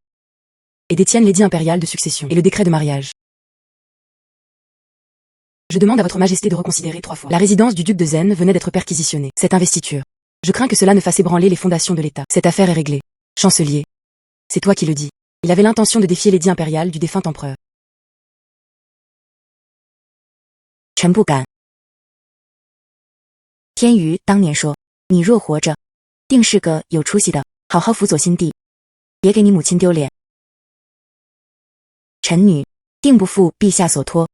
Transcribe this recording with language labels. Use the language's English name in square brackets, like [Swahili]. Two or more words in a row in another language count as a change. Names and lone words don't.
[French] Et détiennent l'édit impérial de succession et le décret de mariage. Je demande à votre majesté de reconsidérer 3 fois. La résidence du duc de Zen venait d'être perquisitionnée. Cette investiture. Je crains que cela ne fasse ébranler les fondations de l'État. Cette affaire est réglée. Chancelier. C'est toi qui le dis. Il avait l'intention de défier l'édit impérial du défunt empereur. [Chinese] 臣不敢。天瑜当年说，你若活着，定是个有出息的，好好辅佐新帝，别给你母亲丢脸。臣女定不负陛下所托。